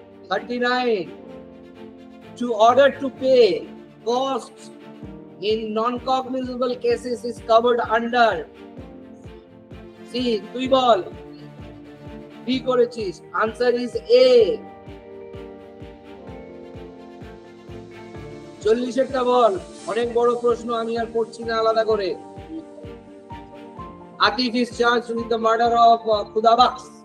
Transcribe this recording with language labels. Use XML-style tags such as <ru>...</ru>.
<en>39 to order to pay costs in non-cognizable cases is covered under C.</en> <bn>তুই বল। B করেছিস,</bn> <en>answer is A।</en> <bn>40 বল, অনেক বড় প্রশ্ন, আমি আর পড়ছি না আলাদা করে।</bn> <en>Atif is charged with the murder of Khudabaks.</en>